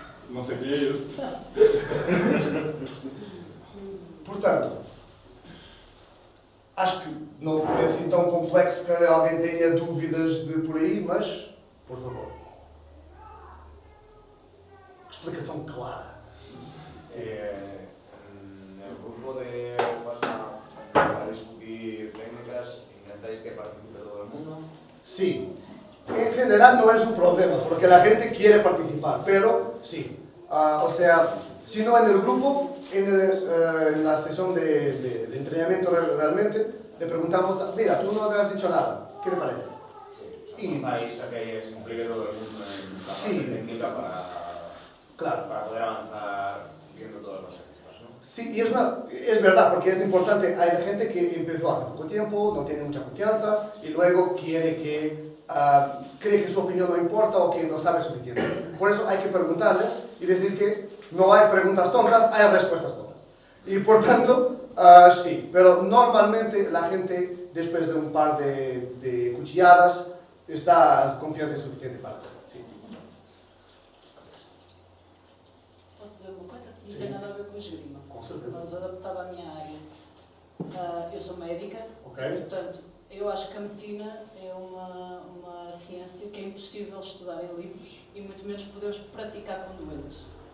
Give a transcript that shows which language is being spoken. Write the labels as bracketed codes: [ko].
[pt] Não sei o que é isso. Portanto, acho que não foi assim tão complexo que alguém tenha dúvidas de por aí, mas, por favor. Explicação clara. [es] El grupo de WhatsApp para discutir técnicas, intentáis que participe todo el mundo. Sí. En general no es un problema, porque la gente quiere participar, pero sí. O sea, si no en el grupo, en la sesión de entrenamiento realmente, le preguntamos, mira, tú no te has dicho nada, ¿qué te parece? Y vais a que se implique todo el mundo en la parte técnica para Claro. para poder avanzar viendo todas las aristas, ¿no? Sí, y es verdad, porque es importante. Hay gente que empezó hace poco tiempo, no tiene mucha confianza y luego quiere cree que su opinión no importa o que no sabe suficiente. Por eso hay que preguntarles y decir que no hay preguntas tontas, hay respuestas tontas. Y por tanto, sí, pero normalmente la gente, después de un par de cuchilladas, está confiante suficiente para hacerlo. Sí. [pt] Posso dizer uma coisa que não tem nada a ver com a esgrima, Com certeza. mas adaptada à minha área. Eu sou médica, Ok? portanto, eu acho que a medicina é uma ciência que é impossível estudar em livros e muito menos podemos praticar com doentes.